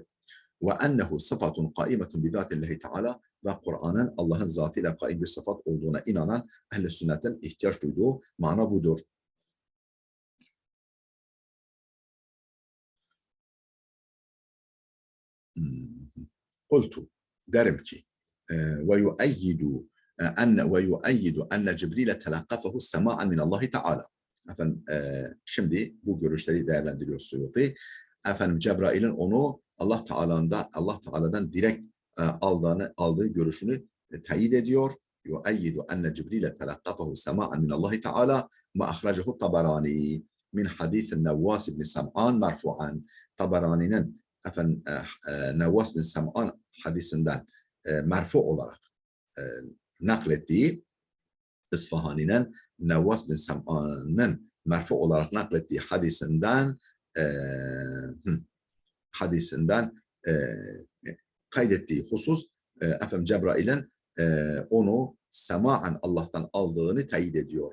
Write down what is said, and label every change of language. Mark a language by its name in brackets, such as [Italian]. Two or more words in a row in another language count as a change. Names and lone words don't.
[Arabic] وأنه صفة قائمة بذات الله تعالى, [Turkish] ve Kur'an'ın Allah'ın zatıyla kaim bir sıfat olduğuna inanan ehl-i sünnetin ihtiyaç duyduğu mana budur. [Arabic] Kultu, [Turkish] derim ki [Arabic] ويؤيد أن جبريل تلقفه سماعا من الله تعالى. [Turkish] Şimdi bu görüşleri değerlendiriyor Suyuti. Cebrail'in onu Allah Teala'dan direkt aldığı görüşünü teyit ediyor. [Arabic] يؤيد أن جبريل تلقفه سماعا من الله تعالى ما أخرجه الطبراني من حديث النواس بن سمعان مرفوعا. [Turkish] Tabarani'nin Nevvas bin Sem'an hadisinden merfu olarak naklettiği, İsfahani'nin Nevvas bin Sem'an'ın merfu olarak naklettiği hadisinden kaydettiği husus, Cebrail'in onu sema'an Allah'tan aldığını teyit ediyor.